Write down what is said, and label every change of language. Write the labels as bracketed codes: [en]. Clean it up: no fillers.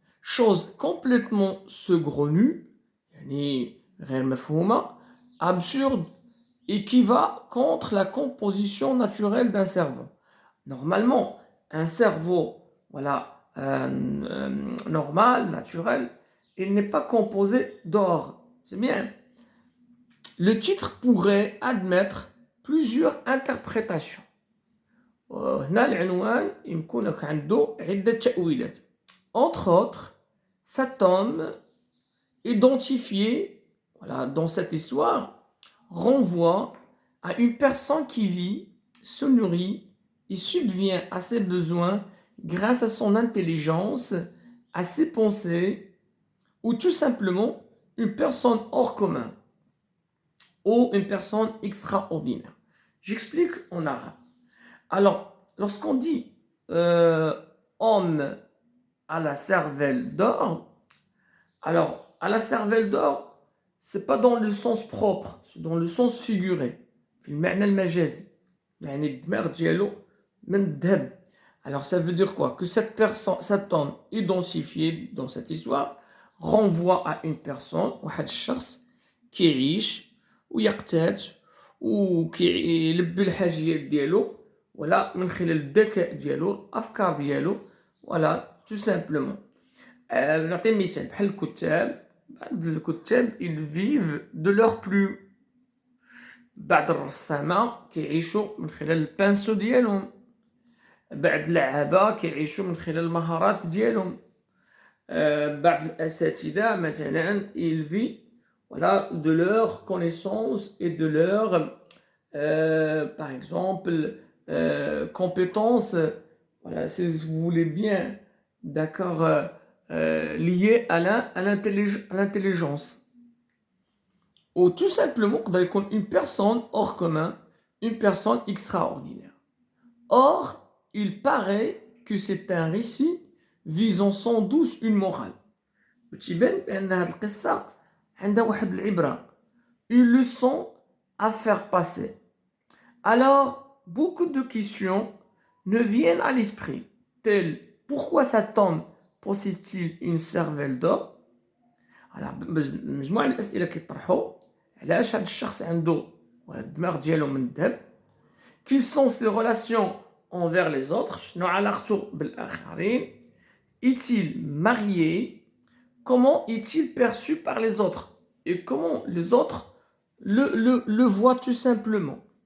[fr] Chose complètement saugrenue, [ar] يعني غير مفهومة, [fr] absurde et qui va contre la composition naturelle d'un cerveau. Normalement, un cerveau, voilà, normal, naturel, il n'est pas composé d'or. C'est bien. Le titre pourrait admettre plusieurs interprétations. [ar] هنا العنوان يمكن لك عنده عدة تأويلات. [fr] Entre autres, cet homme identifié, voilà, dans cette histoire renvoie à une personne qui vit, se nourrit et subvient à ses besoins grâce à son intelligence, à ses pensées, ou tout simplement une personne hors commun ou une personne extraordinaire. J'explique en arabe. Alors, lorsqu'on dit homme à la cervelle d'or, alors à la cervelle d'or, c'est pas dans le sens propre, c'est dans le sens figuré. [ar] في المعنى المجازي. يعني الدماغ ديالو من الذهب. [fr] Alors ça veut dire quoi? Que cette personne, cet homme identifié dans cette histoire renvoie à une personne, [ar] واحد الشخص كيعيش ويقتات وكيلبي الحاجيات ديالو, [fr] voilà, [ar] من خلال الذكاء ديالو, الافكار ديالو, [fr] voilà, tout simplement. [ar] نعطي مثال بحال الكتاب. بعض الكتاب [fr] ils vivent de leur plume. [ar] بعض الرسامة كيعيشوا من خلال البانسو ديالهم. بعض اللعابة كيعيشوا من خلال المهارات ديالهم. بعض الأساتذة مثلا [fr] ils vivent voilà, de leurs connaissances et de leurs, par exemple, compétences, voilà, si vous voulez bien, d'accord, liées à l'intelligence. Ou tout simplement une personne hors commun, une personne extraordinaire. Or, il paraît que c'est un récit visant sans doute une morale. [ar] وتيبان بأن هذه القصة عندها واحد العبرة, [fr] une leçon à faire passer. Alors, beaucoup de questions ne viennent à l'esprit, telles pourquoi cet homme possède-t-il une cervelle d'or? [ar] على مجموعة الأسئلة كيطرحوا علاش هذا الشخص عنده الدماغ ديالو من الذهب. [fr] Quelles sont ses relations envers les autres? [ar] شنو علاقته بالآخرين? [fr] Est-il marié? Comment est-il perçu par les autres? Et comment les autres le voient tout simplement?